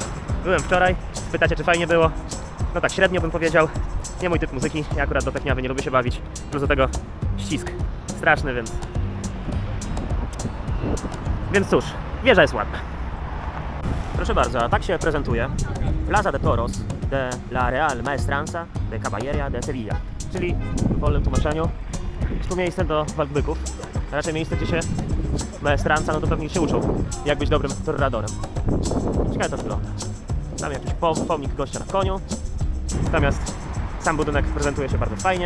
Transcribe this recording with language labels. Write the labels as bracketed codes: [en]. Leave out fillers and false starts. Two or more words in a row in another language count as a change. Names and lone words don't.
[pl] Byłem wczoraj. Pytacie, czy fajnie było? No tak, średnio bym powiedział. Nie mój typ muzyki. Ja akurat do techniawy nie lubię się bawić. Plus do tego ścisk straszny, więc... Więc cóż, wieża jest ładna. Proszę bardzo, a tak się prezentuje Plaza de Toros de la Real Maestranza de Caballeria de Sevilla. Czyli w wolnym tłumaczeniu jest tu miejsce do walk byków. A raczej miejsce, gdzie się maestranza, no to pewnie się uczą, jak być dobrym torradorem. Ciekawe to wygląda. Tam jakiś pomnik gościa na koniu. Natomiast sam budynek prezentuje się bardzo fajnie.